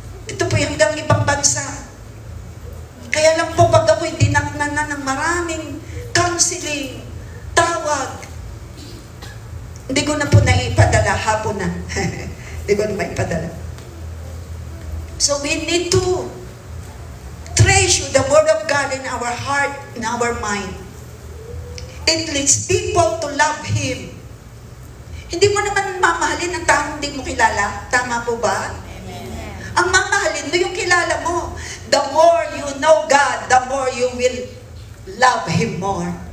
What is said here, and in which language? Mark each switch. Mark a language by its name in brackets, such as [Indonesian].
[Filipino] Ito po yung hanggang ibang bansa. Kaya lang po pag ako'y dinaknan na ng maraming counseling, tawag, hindi ko na po naipadala, hapon na. Hindi ko na maipadala. [English] So we need to treasure the Word of God in our heart, in our mind. It leads people to love Him. [Filipino] Hindi mo naman mamahalin ang taong hindi mo kilala. Tama po ba? Amen. Ang mamahalin mo yung kilala mo. [English] The more you know God, the more you will love Him more.